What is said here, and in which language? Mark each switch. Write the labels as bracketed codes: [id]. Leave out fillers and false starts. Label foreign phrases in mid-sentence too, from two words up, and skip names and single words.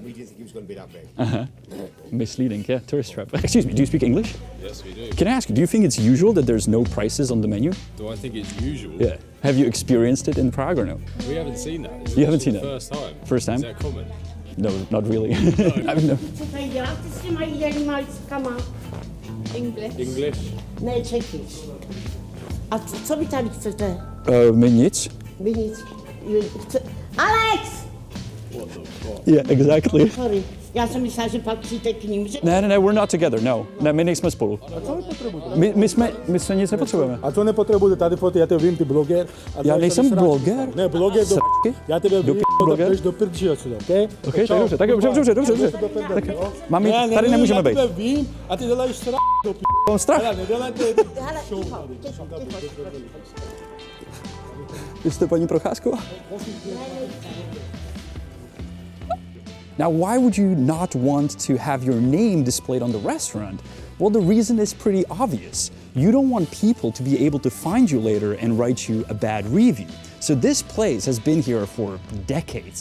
[en] We didn't think it was going to be that big. Misleading, yeah, tourist trap. Excuse me, do you speak English? Yes, we do. Can I ask you, do you think it's usual that there's no prices on the menu? Do I think it's usual? Yeah. Have you experienced it in Prague or no? We haven't seen that. It's You haven't seen the that? First time. First time? Is that common? No, not really. I mean, no. [cs] Co tady děláte s těma jídelníma lístkama? [en] English. English? [cs] Ne, Čechy. A co vy tady chcete? My nic. Vy nic. Alex! [en] Yeah, exactly. Sorry. [cs] Já jsem myslela, že patříte k ním. Že... Ne, [en] we're not together, [cs] no. Ne, my nejsme spolu. A co vy potřebujete? My jsme nic nepotřebujeme. A co nepotřebujete? Tady foty, já tebe vím, ty bloger. Já nejsem bloger. Ne, bloger do Sračky? já tebe vím, bloger? jdeš do prdži odsuda, okej? Okay, tak dobře. Tak, mami, tady nemůžeme být. Já tebe vím a ty děláš sračky do p***. Mám strach. Ale nedělejte Hele, show. Vy jste paní Procházková? [en] Now, why would you not want to have your name displayed on the restaurant? Well, the reason is pretty obvious. You don't want people to be able to find you later and write you a bad review. So this place has been here for decades.